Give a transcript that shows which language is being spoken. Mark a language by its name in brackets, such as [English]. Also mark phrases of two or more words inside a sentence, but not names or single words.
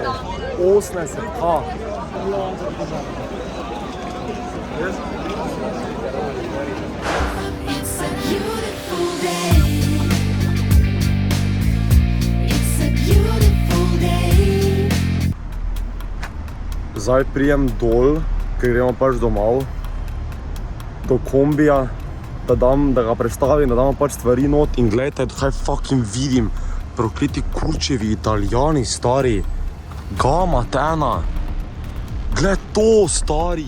[English] 80, It's a beautiful day. It's a beautiful day. [Slovenian] Zdaj prijem dol, ker gremo pač domov, do kombija, da ga predstavim, da damo pač stvari not in gledajte, kaj fucking vidim. Prokleti kurčevi Italijani, stari. Gama tena. Gled to, stari.